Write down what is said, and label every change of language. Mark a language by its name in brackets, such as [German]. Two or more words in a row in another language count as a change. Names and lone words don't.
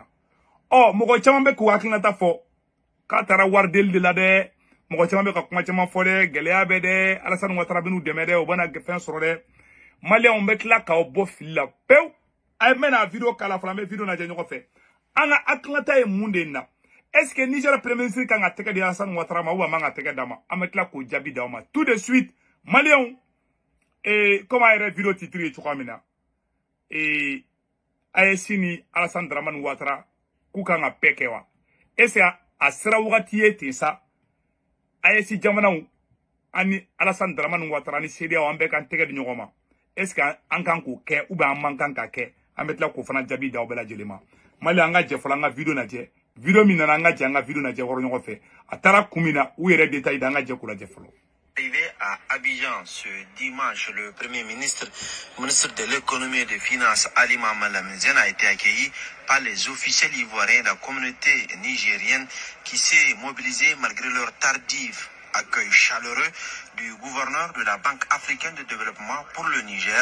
[Bambara] Mɔgɔ caman bɛ k'u hakilinata fɔ k'a taara wari deli de la dɛ. Mɔgɔ caman bɛ ka kuma caman fɔ dɛ, gɛlɛya bɛ dɛ, Alassane Ouattara bɛ n'u dɛmɛ dɛ, u bɛna fɛn sɔrɔ dɛ. Maliens bɛ tila k'aw bɔ fili la pewu. A ye mɛna video k'a la fana, an bɛ video lajɛ ɲɔgɔn fɛ. An ka hakilinata ye mun de na? [French] Est-ce que [Bambara] Niger [French] Premier ministre [Bambara] kan ka tɛgɛ di Alassane Ouattara ma ou a man ka tɛgɛ d'a ma? An bɛ tila k'o jaabi d'aw ma. [French] Tout de suite, [Bambara] Maliens, comme a yɛrɛ video titre ye cogoya min na. AES ni Alassane Dramane Ouattara k'u kan ka bɛɛ kɛ wa? [French] Est-ce que [Bambara] a sera wagati ye ten sa? AES jamanaw ani Alassane Dramane Ouattara ni CEDEAO an bɛɛ kan tɛgɛ di ɲɔgɔn ma. [French] Est-ce que [Bambara] an kan k'o kɛ [French] ou bien [Bambara] an man kan ka kɛ? An bɛ tila k'o fana jaabi d'aw bɛɛ lajɛlen ma. Mali an ka jɛ fɔlɔ an ka video lajɛ. Video min nana an ka jɛ an ka video lajɛ wɔrɔ ɲɔgɔn fɛ. A taara kun min na u yɛrɛ détail d'an ka jɛ k'o lajɛ fɔlɔ. [French] Arrivé à Abidjan ce dimanche, le Premier ministre de l'économie et des finances, Ali Mohamed Lamine, a été accueilli par les officiels ivoiriens de la communauté nigérienne qui s'est mobilisée malgré leur tardif accueil chaleureux du gouverneur de la Banque africaine de développement pour le Niger.